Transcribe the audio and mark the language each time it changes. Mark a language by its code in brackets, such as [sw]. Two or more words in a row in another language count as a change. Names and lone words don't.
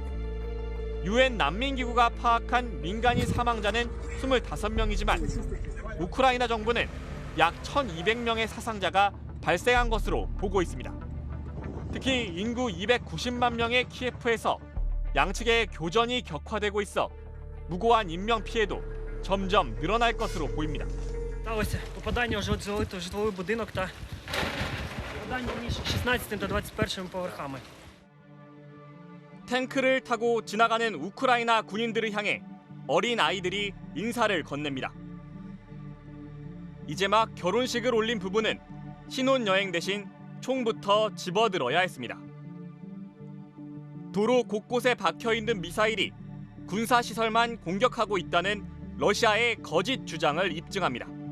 [ko] 유엔 난민기구가 파악한 민간인 사망자는 25명이지만 우크라이나 정부는 약 1,200명의 사상자가 발생한 것으로 보고 있습니다. 특히 인구 290만 명의 키예프에서 양측의 교전이 격화되고 있어 무고한 인명 피해도 점점 늘어날 것으로 보입니다. [uk] Сталося попадання у житловий будинок та попадання між 16 та 21 поверхами. [ko] 탱크를 타고 지나가는 우크라이나 군인들을 향해 어린 아이들이 인사를 건넵니다. 이제 막 결혼식을 올린 부부는 신혼여행 대신 총부터 집어들어야 했습니다. 도로 곳곳에 박혀있는 미사일이 군사시설만 공격하고 있다는 러시아의 거짓 주장을 입증합니다.